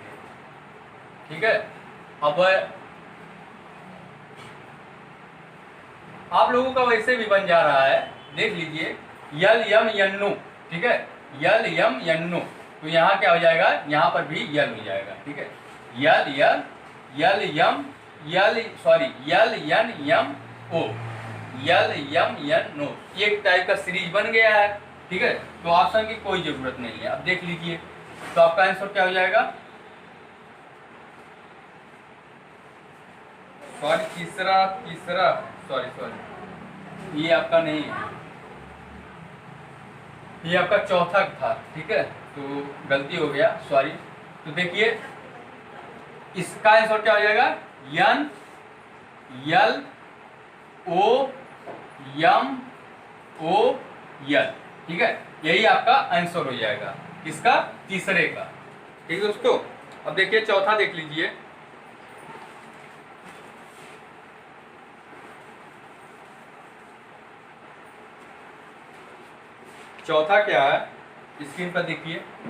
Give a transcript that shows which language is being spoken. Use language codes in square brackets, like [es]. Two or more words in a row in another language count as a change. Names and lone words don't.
[hi] ठीक है, अब आप लोगों का वैसे भी बन जा रहा है, देख लीजिए यल यम यन्नु, ठीक है, यल यम यन्नु, तो यहाँ क्या हो जाएगा, यहाँ पर भी यल हो जाएगा। ठीक है, यल यल यल यम यल सॉरी यल यन यम ओ, यल यम यन नो, एक टाइप का सीरीज बन गया है। ठीक है, तो ऑप्शन की कोई जरूरत नहीं है। अब देख लीजिए तो आपका आंसर क्या हो जाएगा, सॉरी तीसरा सॉरी ये आपका नहीं है, ये आपका चौथा था। ठीक है, तो गलती हो गया, सॉरी। तो देखिए इसका आंसर क्या हो जाएगा, यन यल ओ यम ओ यल। ठीक है, यही आपका आंसर हो जाएगा इसका तीसरे का। ठीक है दोस्तों, अब देखिए चौथा देख लीजिए। चौथा क्या है, स्क्रीन पर देखिए।